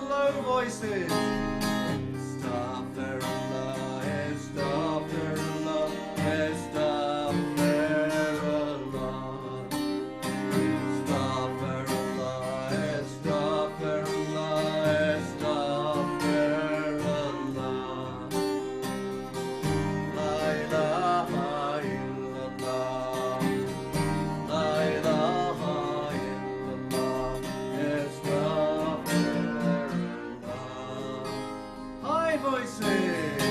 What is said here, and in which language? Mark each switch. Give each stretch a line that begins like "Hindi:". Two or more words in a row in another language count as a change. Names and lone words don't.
English: Low voices.
Arabic: أستغفر الله، أستغفر الله، أستغفر الله. أستغفر الله، أستغفر الله، أستغفر الله. لا إله إلا الله. لا إله إلا الله. Astaghfirullah.
English: High voices.